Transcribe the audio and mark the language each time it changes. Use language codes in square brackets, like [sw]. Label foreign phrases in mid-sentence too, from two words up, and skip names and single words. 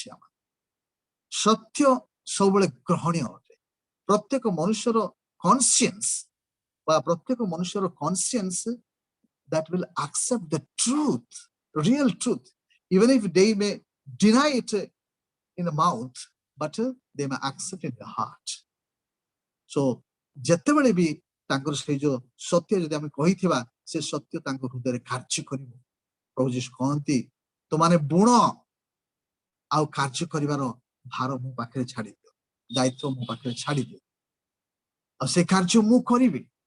[or] ଆମ ସତ୍ୟ ସବୁବେଳେ ଗ୍ରହଣୀୟ ଅଟେ। ପ୍ରତ୍ୟେକ ମନୁଷ୍ୟର କନସିଏନ୍ସ ବା ପ୍ରତ୍ୟେକ ମନୁଷ୍ୟର କନସିଏନ୍ସ [en] that will accept the truth, real truth, even if they may deny it in the mouth, but they may accept it in the heart. [or] So ଯେତେବେଳେ ବି ତାଙ୍କର ସେଇ ଯୋଉ ସତ୍ୟ ଯଦି ଆମେ କହିଥିବା, ସେ ସତ୍ୟ ତାଙ୍କ ହୃଦୟରେ କାର୍ଯ୍ୟ କରିବ। ପ୍ରଭୁ ଯୀଶୁ କହନ୍ତି, ତୁମାନେ ବୁଣ ଆଉ କାର୍ଯ୍ୟ କରିବାର ଭାର ମୋ ପାଖରେ ଛାଡ଼ିଦିଅ, ଦାୟିତ୍ୱ ମୋ ପାଖରେ ଛାଡ଼ିଦିଅ, ଆଉ ସେ କାର୍ଯ୍ୟ ମୁଁ କରିବି।